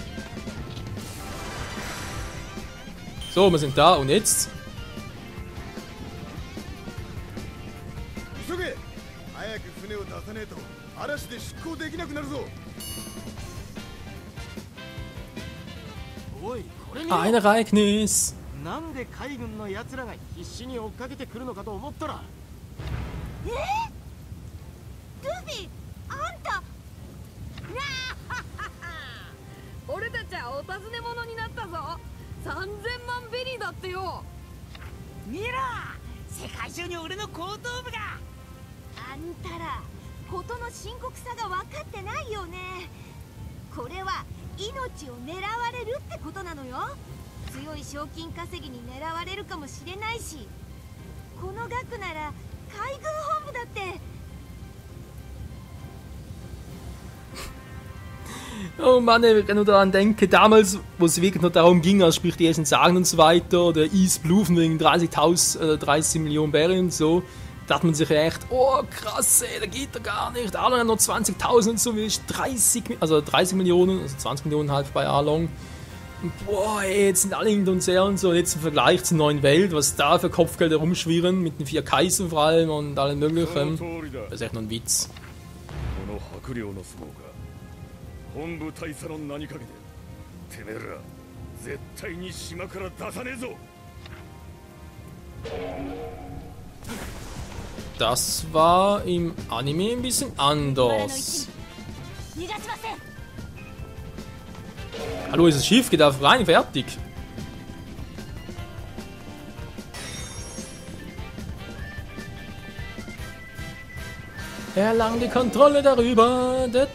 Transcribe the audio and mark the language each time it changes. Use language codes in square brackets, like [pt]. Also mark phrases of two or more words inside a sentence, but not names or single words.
[de] So, wir sind da und jetzt? Ein Ereignis! [ja] なんで海軍の奴らが必死に追っかけてくるのかと思ったらルフィあんた俺たちはお尋ね者になったぞ。3000万ベリーだってよ。見ろ世界中に俺の後頭部があんたら事の深刻さが分かってないよね。これは命を狙われるってことなのよ。強い賞金稼ぎに狙われるかもしれないし、この額なら海軍本部だって。 [de] Oh Mann, ich kann nur daran denken, damals, wo es wirklich nur darum ging, also sprich die ersten Sagen und so weiter, der East Blue von wegen 30 Millionen Barren und so, dachte man sich echt, oh krass, ey, da geht doch gar nicht, Arlong hat noch 20.000 und so, wie ich 30 Millionen, also 20 Millionen halt bei Arlong. Und boah, ey, jetzt sind alle hinter uns her und so, und jetzt im Vergleich zur neuen Welt, was da für Kopfgelder rumschwirren, mit den 4 Kaisern vor allem und allem möglichen, das ist echt nur ein Witz. [ja] 本部大佐の名にかけててめえら絶対に島から出さねえぞ。 [de] Das war im Anime ein bisschen anders. Hallo, ist das Schiff? Geht auf rein, fertig. Erlangen die Kontrolle darüber.